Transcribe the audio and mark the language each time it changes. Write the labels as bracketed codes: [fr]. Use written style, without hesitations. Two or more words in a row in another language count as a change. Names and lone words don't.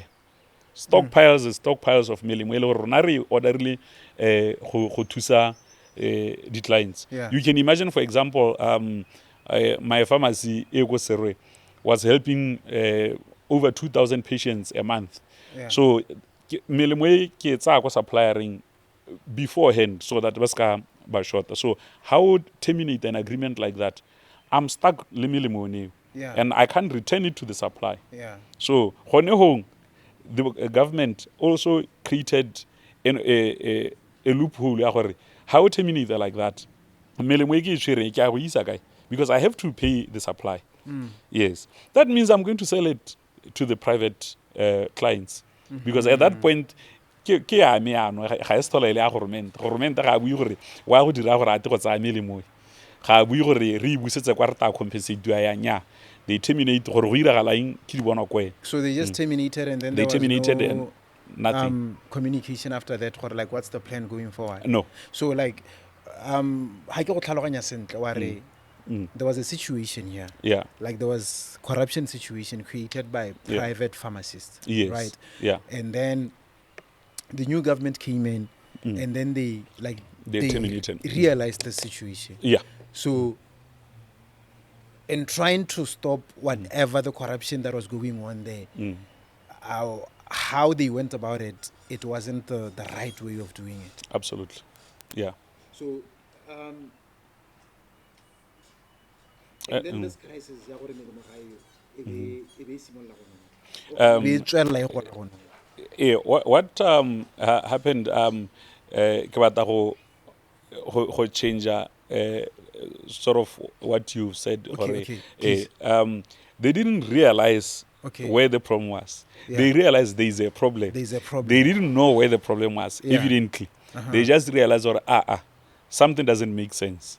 [en] Stockpiles and stockpiles of melemo. Orderly declines. Yeah. You can imagine, for example, my pharmacy, Ego Serwe, was helping over 2,000 patients a month. Yeah. So, [tn] melemo ke tsa ko suppliering [en] beforehand so that [tn] baska ba short. [en] So, how would terminate an agreement like that? I'm stuck le melemo ne, Yeah. and I can't return it to the supply. Yeah. So, the government also created a loophole [tn] ya gore [en] how to terminate like that. Because I have to pay the supply. Yes. That means I'm going to sell it to the private clients. Because at that point, [tn] Government ga bue gore wa go dira gore ate go tsaya melemo ga bue gore re busetse kwa re ta compensate ya nya. [en] They terminate [tn] gore go iragalang ke di bona kwe. [en] So they just terminated, and then They there terminated was and no nothing. communication after that, or like what's the plan going forward? No. [tn] So like ha ke go tlhaloganya sentle wa re [en] there was a situation here. Yeah. Like there was corruption situation created by Yeah. private pharmacists. Yes. Right. Yeah. And then the new government came in, and then they terminated. realized the situation. Yeah. So in trying to stop whatever the corruption that was going on there, how they went about it, it wasn't the right way of doing it. Absolutely. Yeah. So and then this crisis, [tn] Re tswella e gona gona. [en] What happened? [tn] Ke batla go [en] change sort of what you said. Okay, please. They didn't realize Okay. where the problem was. Yeah. They realized there is a problem. There's a problem. They didn't know where the problem was. Yeah. Evidently, they just realized, something doesn't make sense.